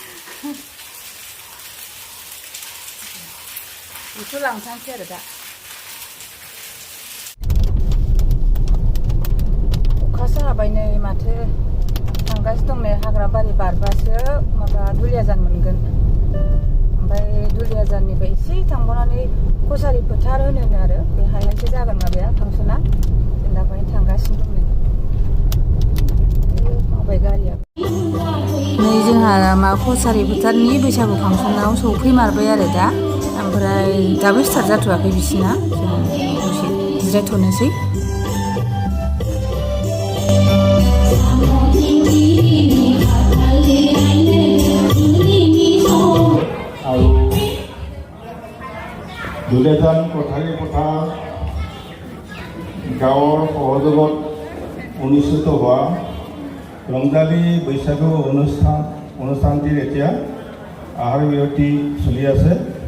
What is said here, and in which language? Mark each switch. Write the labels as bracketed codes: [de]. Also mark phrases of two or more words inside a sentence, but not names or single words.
[brx] बेखौ लांथांसै आरो दा अखासो हाबाय नै माथो थांगासिनो दं नै हाग्रा बारि बारबासो माबा दुलियाजान मोनगोन ओमफ्राय दुलियाजाननिफ्राय एसे थांबावनानै कसारि फोथार होनो आरो बेहायसो जागोन माबाया फांसना जों दा बेहाय थांगासिनो दं नै माबाय गारिया नै जोंहा मा कसारि फोथारनि बैसागु फांसनाव सौफैमारबाय आरो दा ओमफ्राय दाबो स्टार्ट जाथ'वाखै बिसिना जों दसे जिरायथ'नोसै [as] দুলীয়াজান কঠাৰী পথাৰ গাঁৱৰ সহযোগত অনুষ্ঠিত হোৱা ৰংজালী বৈশাগু অনুষ্ঠানটিৰ এতিয়া আহাৰ বিৰতি চলি আছে।